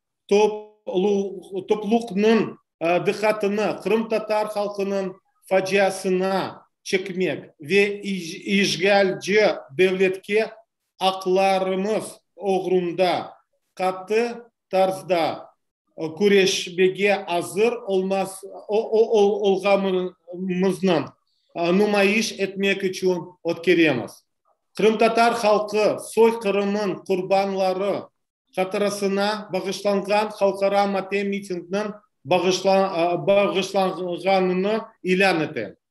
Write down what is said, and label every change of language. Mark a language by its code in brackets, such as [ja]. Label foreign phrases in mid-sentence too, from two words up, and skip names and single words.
[crh] topluluğunun dikkatini Kırım Tatar halkının faciasına çekmek ve işgalci devletke haklarımız uğrunda katı tarzda küreşmeye hazır olmamızın nümayiş etmek için ötkürüyoruz. Kırım Tatar halkı soykırımın kurbanları hatırasına bağışlanған halkara matem mitinginin bağışlanğanını ilan etti.